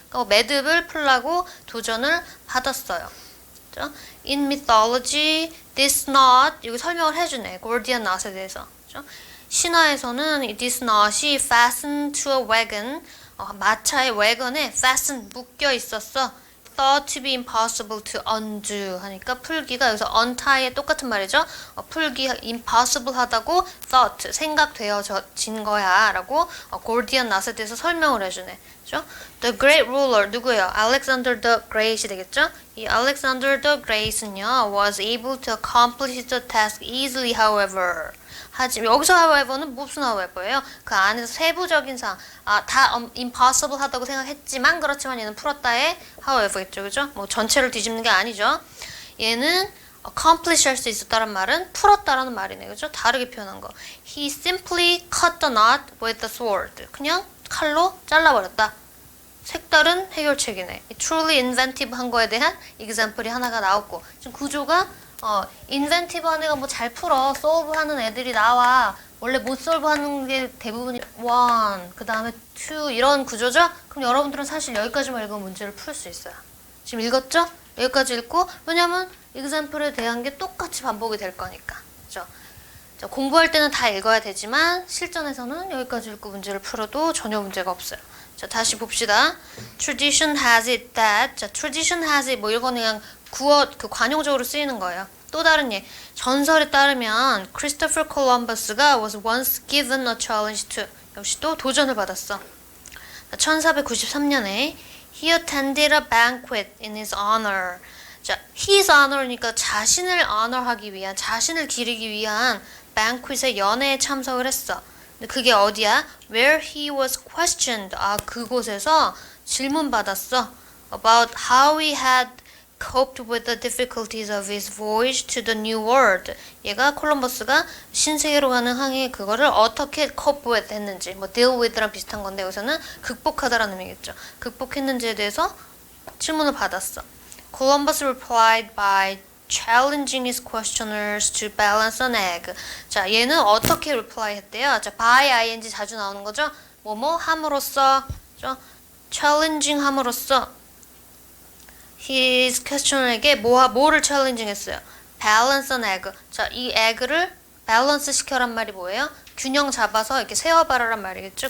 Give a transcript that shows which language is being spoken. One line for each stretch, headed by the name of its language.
Korean: 그러니까 매듭을 풀라고 도전을 받았어요. 그죠?
English: In mythology, this knot
Korean: 이거 설명을 해주네. Gordian knot에 대해서. 그죠? 신화에서는 this knot이
English: fastened to a wagon
Korean: 마차의 wagon에 fasten 묶여 있었어.
English: thought to be impossible to undo
Korean: 하니까 풀기가 여기서 untie의 똑같은 말이죠. 풀기 impossible 하다고 thought 생각되어진 거야 라고 Gordian knot에 대해서 설명을 해주네. 그죠? The great ruler 누구예요? Alexander the Great이 되겠죠?
English: 이 Alexander the Great은요 was able to accomplish the task easily however
Korean: 하지만 여기서 however는 무슨 however예요? 그 안에서 세부적인 사항 다 impossible 하다고 생각했지만 그렇지만 얘는 풀었다의 however겠죠. 그죠? 뭐 전체를 뒤집는 게 아니죠. 얘는 accomplish 할 수 있었다는 말은 풀었다라는 말이네. 그죠? 다르게 표현한 거.
English: He simply cut the knot with the sword.
Korean: 그냥 칼로 잘라버렸다. 색다른 해결책이네. truly inventive 한 거에 대한 example이 하나가 나왔고 지금 구조가 인벤티브 한 애가 뭐 잘 풀어 solve 하는 애들이 나와. 원래 못 solve 하는 게 대부분이 one 그 다음에 two 이런 구조죠. 그럼 여러분들은 사실 여기까지만 읽으면 문제를 풀 수 있어요. 지금 읽었죠? 여기까지 읽고 왜냐면 example에 대한 게 똑같이 반복이 될 거니까. 그죠? 자, 공부할 때는 다 읽어야 되지만 실전에서는 여기까지 읽고 문제를 풀어도 전혀 문제가 없어요. 자, 다시 봅시다.
English: Tradition has it that.
Korean: 자, tradition has it 뭐 이거는 그냥 그 관용적으로 쓰이는 거예요. 또 다른 예. 전설에 따르면
English: Christopher Columbus가 was once given a challenge to.
Korean: 역시 또 도전을 받았어.
English: 1493년에 he attended a banquet in his honor.
Korean: 자, his honor니까 자신을 honor하기 위한, 자신을 기리기 위한 banquet에 연회에 참석을 했어. 근데 그게 어디야?
English: Where he was questioned.
Korean: 아, 그곳에서 질문받았어.
English: About how he had coped with the difficulties of his voyage to the New World.
Korean: 얘가 콜럼버스가 신세계로 가는 항해 그거를 어떻게 cope with 했는지, 뭐 deal with랑 비슷한 건데 여기서는 극복하다라는 의미겠죠. 극복했는지에 대해서 질문을 받았어.
English: Columbus replied by challenging his questioners to balance an egg.
Korean: 자, 얘는 어떻게 reply 했대요? 자, by ing 자주 나오는 거죠? 뭐뭐 함으로써, challenging 함으로써 his questioner에게 뭐를 challenging 했어요?
English: balance an egg.
Korean: 자, 이 egg를 밸런스 시켜란 말이 뭐예요? 균형 잡아서 이렇게 세워봐라란 말이겠죠?